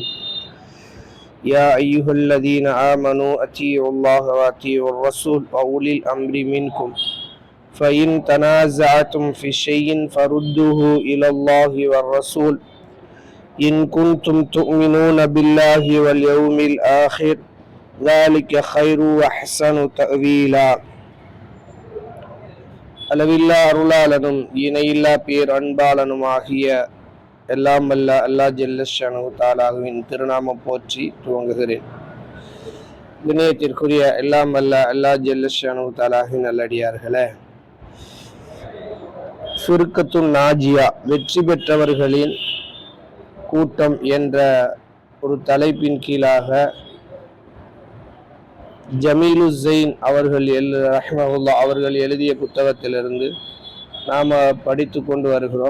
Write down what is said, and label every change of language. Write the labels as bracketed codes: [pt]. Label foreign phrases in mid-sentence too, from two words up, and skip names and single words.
[ar] يا أيها الذين آمنوا أطيعوا الله وأطيعوا الرسول وأولي الأمر منكم فإن تنازعتم في شيء فردوه إلى الله والرسول إن كنتم تؤمنون بالله واليوم الآخر ذلك خير وأحسن تأويلا. [ta] அளவில்லா அருளாளனும் இணையில்லா பேர் அன்பாளனுமாகிய எல்லாம் வல்ல அல்லாஹ் [ar] جل شأنه تعالى [ta] திருநாமம் போற்றி துவங்குகிறேன். வினயத்திற்குரிய எல்லாம் வல்ல அல்லாஹ் [ar] جل شأنه تعالى [ta] நல்லடியார்களே, [ar] فرقة ناجية, [ta] வெற்றி பெற்றவர்களின் கூட்டம் என்ற ஒரு தலைப்பின் கீழாக ஜமீலுஸ்ஸைன் அவர்கள் ரஹ்மஹுல்லாஹ் அவர்கள் எழுதிய புத்தகத்திலிருந்து நாம் படித்து கொண்டு வருகிறோம்.